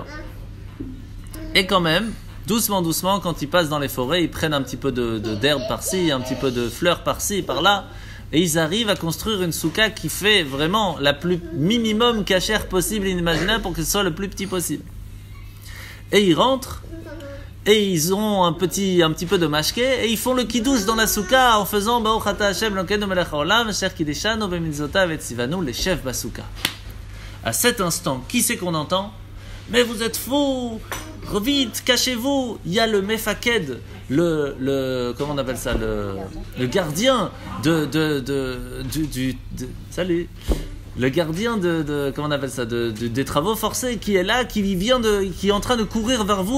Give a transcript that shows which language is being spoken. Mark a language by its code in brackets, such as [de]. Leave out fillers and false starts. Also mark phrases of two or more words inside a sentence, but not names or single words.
[fr] Et quand même, doucement, doucement, quand ils passent dans les forêts, ils prennent un petit peu d'herbe par-ci, un petit peu de fleurs par-ci, par-là, et ils arrivent à construire une soukha qui fait vraiment la plus minimum cachère possible et inimaginable pour que ce soit le plus petit possible. Et ils rentrent, et ils ont un petit peu de mashké, et ils font le kiddush dans la soukha en faisant [he] ברוך אתה השם אלוקינו מלך העולם אשר קדשנו במצוותיו וציונו לישב בסוכה. [fr] À cet instant, qui c'est qu'on entend? Mais vous êtes fous! Vite, cachez-vous! Il y a le mefaked, comment on appelle ça, le gardien salut, le gardien comment on appelle ça, des travaux forcés qui est là, qui est en train de courir vers vous.